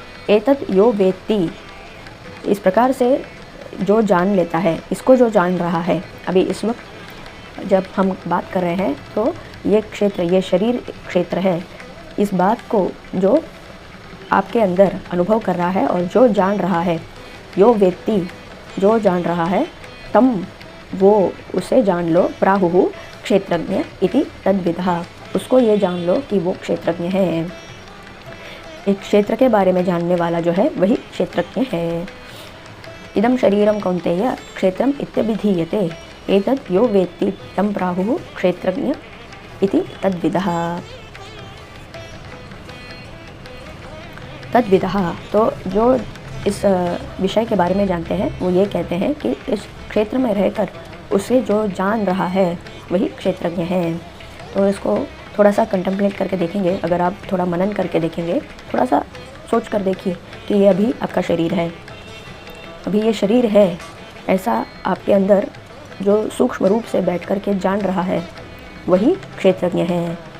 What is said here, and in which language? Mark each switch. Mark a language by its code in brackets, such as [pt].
[sa] एतद् यो वेत्ति, [hi] इस प्रकार से जो जान लेता है, इसको जो जान रहा है, अभी इस वक्त जब हम बात कर रहे हैं तो ये क्षेत्र, ये शरीर क्षेत्र है, इस बात को जो आपके अंदर अनुभव कर रहा है और जो जान रहा है, [sa] यो वेत्ति, [hi] जो जान रहा है, तम वो उसे जान लो, [sa] प्राहुः क्षेत्रज्ञ इति तद्विदः, [hi] उसको ये जान लो कि वो क्षेत्रज्ञ है। एक क्षेत्र के बारे में जानने वाला जो है वही क्षेत्रज्ञ है। [sa] इदं शरीरं कौन्तेय क्षेत्रम इत्यभिधीयते एतद् यो वेत्ति तं प्राहुः क्षेत्रज्ञ इति तद्विदः। [hi] तद्विदः, तो जो इस विषय के बारे में जानते हैं वो ये कहते हैं कि इस क्षेत्र में रहकर उसे जो जान रहा है वही क्षेत्रज्ञ है। तो इसको थोड़ा सा कंटेम्पलेट करके देखेंगे, अगर आप थोड़ा मनन करके देखेंगे, थोड़ा सा सोच कर देखिए कि ये अभी आपका शरीर है, अभी ये शरीर है, ऐसा आपके अंदर जो सूक्ष्म रूप से बैठ कर के जान रहा है वही क्षेत्रज्ञ है।